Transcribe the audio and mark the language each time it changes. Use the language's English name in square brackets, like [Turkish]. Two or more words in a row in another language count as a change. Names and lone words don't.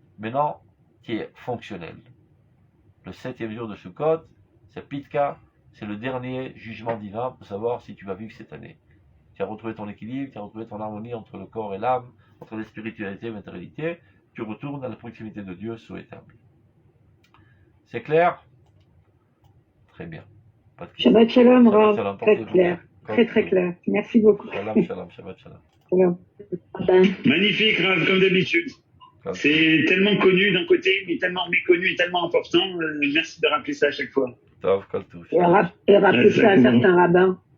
[French] maintenant qui est fonctionnel. Le 7e jour de Sukkot, c'est Pitka, c'est le dernier jugement divin pour savoir si tu vas vivre cette année. Tu as retrouvé ton équilibre, tu as retrouvé ton harmonie entre le corps et l'âme, entre la spiritualité et la matérialité, tu retournes à la proximité de Dieu souhaitable. C'est clair? Très bien. Pas de questions. [Hebrew] שבת שלום, [French] Shabbat Rav. shalom, Très portez-vous clair. bien. Très, très clair. Merci beaucoup. [Hebrew] שלום, שלום, שבת שלום. [French] Shalom. Magnifique, Rav, comme d'habitude. Comme- C'est tellement connu d'un côté, mais tellement méconnu et tellement important. Merci de rappeler ça à chaque fois. [Hebrew] טוב, כל טוב. [French] Et rappeler ça à certains rabbins.